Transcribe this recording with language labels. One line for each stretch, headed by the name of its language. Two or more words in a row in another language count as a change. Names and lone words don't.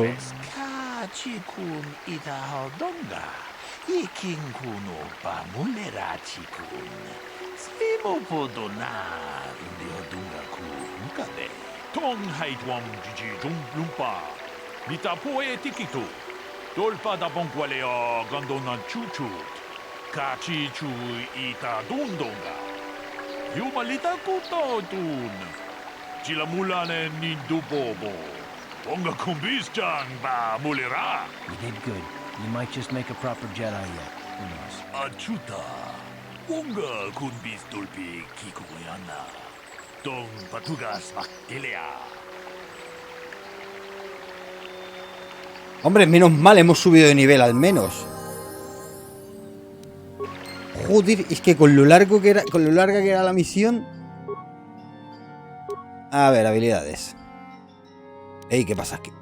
English: Kachikun ita haldonga. Iking kuno pa mulera chikun. Slimo podona rundihodunga ku hunkabe. Tong haitwam jiji lumpa. Nita poe tikito. Dolpa da bonqualeo gandonan chuchut. Kachi chu ita dundonga. Yumalita kutotun. Chilamulane nindubobo. Onga kumbis jang ba mulira. You did good. You might just make a proper Jedi yet. Who knows? Achuta. Onga kumbis dulpi kikuyana. Dong patugas baktelea.
Spanish: Hombre, menos mal hemos subido de nivel al menos. Joder, es que con lo larga que era la misión. A ver, habilidades. Ey, ¿qué pasa aquí?